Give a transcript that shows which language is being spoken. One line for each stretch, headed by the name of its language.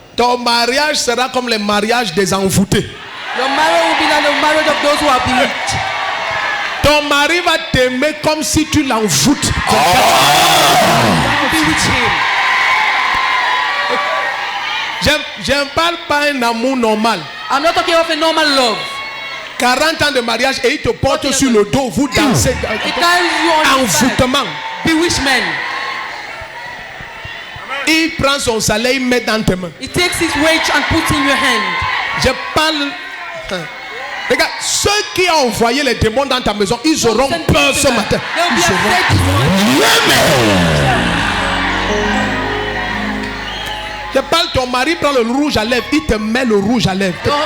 French: Ton mariage sera comme le mariage des envoûtés.
English: Your marriage will be like the marriage of those who are bewitched.
French: Ton mari va t'aimer comme si tu l'envoûtes.
English: Bewitch him.
French: Je ne parle pas un amour normal.
English: I'm not talking of a normal love.
French: 40 ans de mariage et il te porte sur le dos, vous dansez.
English: It carries you on his side.
French: Envoûtement.
English: Bewitchment.
French: Il prend son salaire, il met dans tes mains.
English: He takes his wage and puts in your hand.
French: Je parle. Regarde, ceux qui ont envoyé les démons dans ta maison, ils auront peur ce matin.
English: They'll be
French: Ils auront
English: afraid this morning.
French: Je parle, ton mari prend le rouge à lèvres, il te met le rouge à lèvres.